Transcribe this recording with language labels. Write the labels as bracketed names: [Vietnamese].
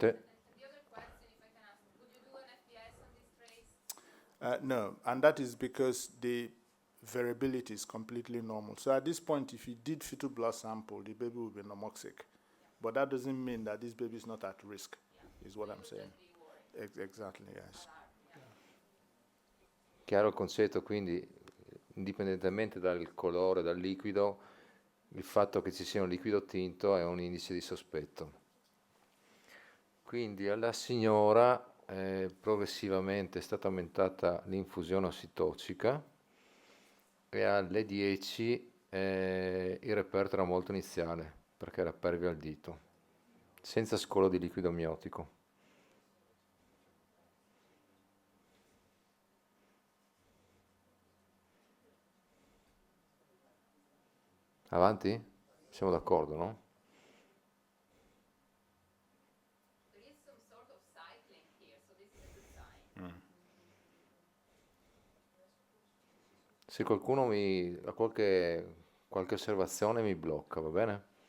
[English] The other question, if I can ask, would you do an FPS on this trace? No, and that is because the variability is completely normal. So at this point, if you did fetal blood sample, the baby will be normoxic. But that doesn't mean that this baby is not at risk, is what I'm saying. Exactly, yes. [Italian] Chiaro il concetto, quindi indipendentemente dal colore, dal liquido, il fatto che ci sia un liquido tinto è un indice di sospetto. Quindi alla signora progressivamente è stata aumentata l'infusione ossitocica e alle 10 il reperto era molto iniziale perché era pervio al dito, senza scolo di liquido amniotico. Avanti? Siamo d'accordo, no? [English] There is some sort of cycling here, so this is a good sign. [Italian] Se qualcuno ha qualche osservazione mi blocca, va bene?